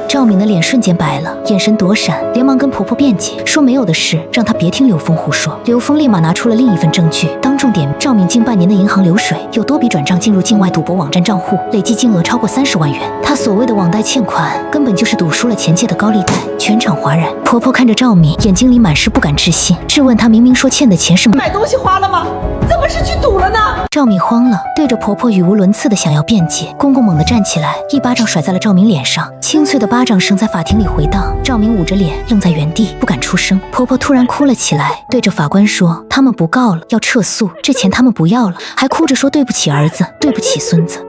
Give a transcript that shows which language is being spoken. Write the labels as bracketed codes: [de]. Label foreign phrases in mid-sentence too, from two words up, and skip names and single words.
[zh] 趙敏的臉瞬間白了，眼神躲閃，連忙跟婆婆辯解，說沒有的事，讓她別聽劉峰胡說。劉峰立馬拿出了另一份證據，當眾點趙敏近半年的銀行流水，有多筆轉賬進入境外賭博網站賬戶，累計金額超過30萬元。她所謂的網貸欠款，根本就是賭輸了錢借的高利貸。全場嘩然。婆婆看着趙敏，眼睛裡滿是不敢置信，質問她明明說欠的錢是買東西花了嗎？怎麼是去賭了呢？趙敏慌了，对着婆婆語無倫次的想要辯解。公公猛地站起來，一巴掌甩在了趙敏臉上，清脆的巴掌聲在法庭裡回盪。趙敏捂着臉愣在原地，不敢出聲。婆婆突然哭了起來，對着法官說，他們不告了，要撤訴，這錢他們不要了，還哭着說對不起兒子，對不起孫子。